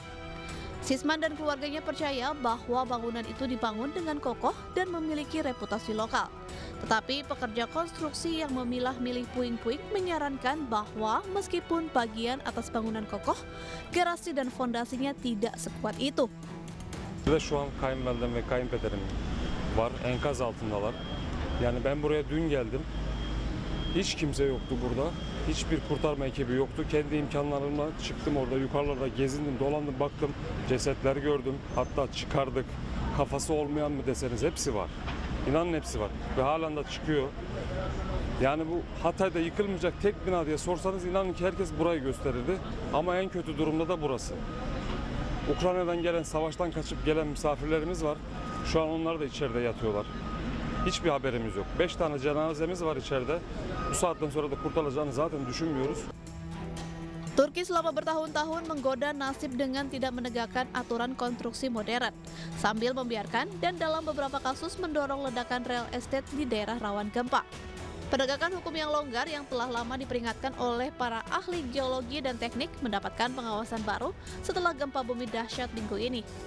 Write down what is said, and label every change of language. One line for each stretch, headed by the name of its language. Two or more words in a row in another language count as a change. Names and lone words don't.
Indonesian: Sisman dan keluarganya percaya bahwa bangunan itu dibangun dengan kokoh dan memiliki reputasi lokal. Tetapi pekerja konstruksi yang memilah-milih puing-puing menyarankan bahwa meskipun bagian atas bangunan kokoh, garasi dan fondasinya tidak sekuat itu.
Turkish: Şu an kayınvalidem ve kayınpederim var, enkaz altındalar. Yani ben buraya dün geldim. Hiç kimse yoktu burada. Hiçbir kurtarma ekibi yoktu. Kendi imkanlarımla çıktım orada, yukarılarda gezindim, dolandım, baktım. Cesetler gördüm. Hatta çıkardık. Kafası olmayan mı deseniz hepsi var. İnanın hepsi var. Ve halen de çıkıyor. Yani bu Hatay'da yıkılmayacak tek bina diye sorsanız inanın ki herkes burayı gösterirdi. Ama en kötü durumda da burası. Ukrayna'dan gelen, savaştan kaçıp gelen misafirlerimiz var. Şu an onlar da içeride yatıyorlar. Hiçbir haberimiz yok. 5 tane cenazemiz var içeride. Bu saatten sonra da kurtarılacağını zaten düşünmüyoruz.
Indonesian: Turki selama bertahun-tahun menggoda nasib dengan tidak menegakkan aturan konstruksi modern, sambil membiarkan dan dalam beberapa kasus mendorong ledakan
English: real estate
Indonesian: di daerah rawan gempa. Penegakan hukum yang longgar yang telah lama diperingatkan oleh para ahli geologi dan teknik mendapatkan pengawasan baru setelah gempa bumi dahsyat minggu ini.